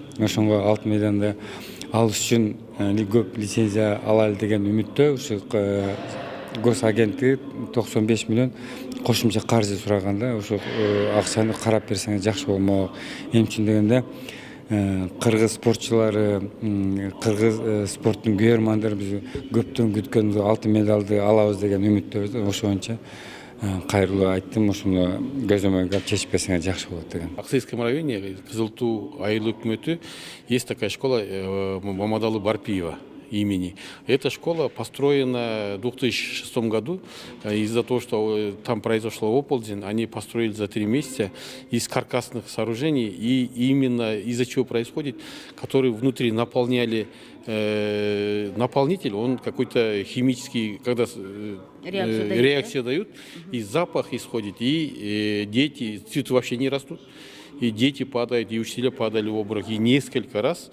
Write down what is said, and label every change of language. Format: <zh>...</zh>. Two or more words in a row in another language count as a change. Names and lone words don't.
<ky>Ошонго алтын медалды алыш үчүн көп лицензия алалы деген үмүттө ушу госагенттиги 95 миллион кошумча каржы сураганда, ошо акчаны карап берсеңиз жакшы болмок. Эмне үчүн дегенде кыргыз спортчулары, кыргыз спорттун күйөрмандары биз көптөн күткөн алтын медалды алабыз деген үмүттөбүз да. Ошо боюнча кайрылуу айттым, ошону көзөмөлгө чечип берсеңер жакшы болот деген.</ky> <ru>В Аксайском районе Кызылту айыл өкмөтү есть такая школа Мамадалы Барпиева. имени. Эта школа построена в 2006 году. Из-за того, что там произошло оползень, они построили за 3 месяца из каркасных сооружений. И именно из-за чего происходит, которые внутри наполняли наполнитель, он какой-то химический, когда реакцию дают, и запах исходит, и дети, цветы вообще не растут, и дети падают, и учителя падали в обморок, и несколько раз.</ru>